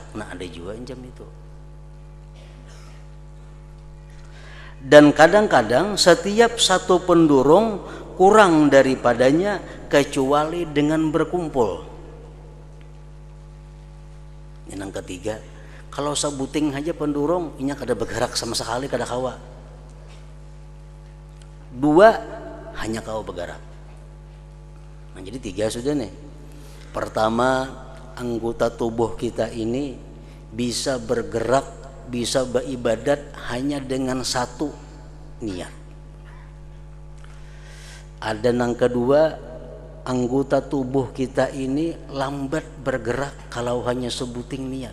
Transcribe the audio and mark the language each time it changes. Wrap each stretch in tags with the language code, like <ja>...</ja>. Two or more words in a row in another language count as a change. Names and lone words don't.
<id>Nah, ada juga jam itu. Dan kadang-kadang setiap satu pendorong kurang daripadanya kecuali dengan berkumpul. Yang ketiga,</id> <bjn>kalau sebuting aja pendorong inya kada bergerak sama sekali, kada kawa. Dua hanya kawa bergerak.</bjn> <id>Nah, jadi tiga sudah nih. Pertama, anggota tubuh kita ini bisa bergerak, bisa beribadat hanya dengan satu niat. Ada yang kedua, anggota tubuh kita ini lambat bergerak kalau hanya sebuting niat.</id>